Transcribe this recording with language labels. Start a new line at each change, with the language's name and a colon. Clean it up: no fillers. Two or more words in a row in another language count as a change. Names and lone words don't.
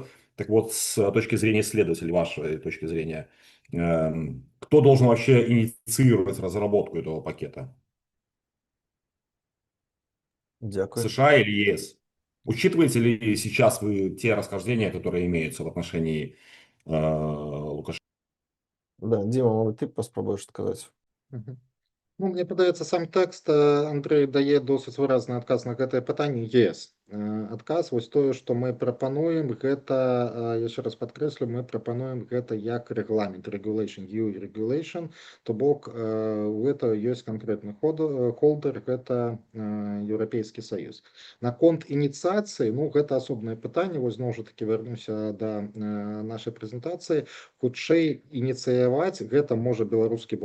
Russian: Так вот, с точки зрения исследователей, вашей точки зрения, кто должен вообще инициировать разработку этого пакета? Дякую. США или ЕС? Учитываете ли сейчас вы те расхождения, которые имеются в отношении Лукашенко? Да, Дима, может, ты поспробуешь сказать?
Belarusian: Ну, мне падаецца, сам тэкст Андрэй дае досыць выразны адказ на гэтае пытанне. ЕС. Адказ вось тое, што мы прапануем, гэта, яшчэ раз падкрэслю, мы прапануем гэта як рэгламент,
English: regulation, EU regulation,
Belarusian: то бок гэта ёсць канкрэтны холдер, гэта Еўрапейскі Саюз. Наконт ініцыяцыі, ну, гэта асобнае пытанне, вось зноў жа такі вярнуся да нашай прэзентацыі, хутчэй ініцыяваць гэта можа беларускі бок.